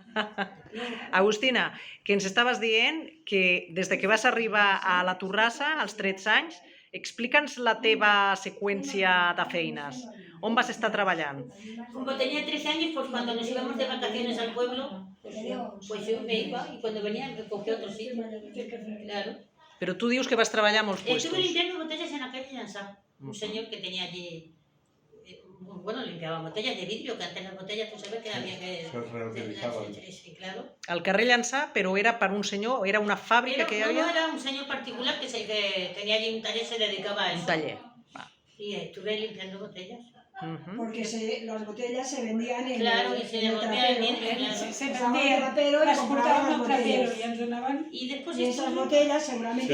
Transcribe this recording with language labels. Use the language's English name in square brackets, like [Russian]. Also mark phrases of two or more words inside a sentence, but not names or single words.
[Catalan] Agustina, que ens estaves dient que des de que vas arribar a la Torrassa, als 13 anys, explica'ns la teva seqüència de feines. On vas estar treballant? [Spanish] Como tenía 13 años, pues cuando nos íbamos de vacaciones al pueblo, pues yo me iba y cuando venía me cogía otro sitio. Claro. [Catalan] Però tu dius que vas treballar a molts [Spanish] Estuve puestos. limpiando botellas en la calle Llansá. Un señor que tenía allí, bueno, limpiaba botellas de vidrio, que antes las botellas, tú sabes que había que... Se reutilizaban. Sí, claro. [Catalan] Al carrer Llançà, però era per un senyor, era una fàbrica que hi havia? [Spanish] No, era un señor particular que tenía allí un taller, se dedicaba a eso. Un taller. Y estuve limpiando botellas. Porque las botellas se vendían en Claro, y se devolvía el vidrio. Se vendían trapero y compraban las botellas. Y después Y esas botellas seguramente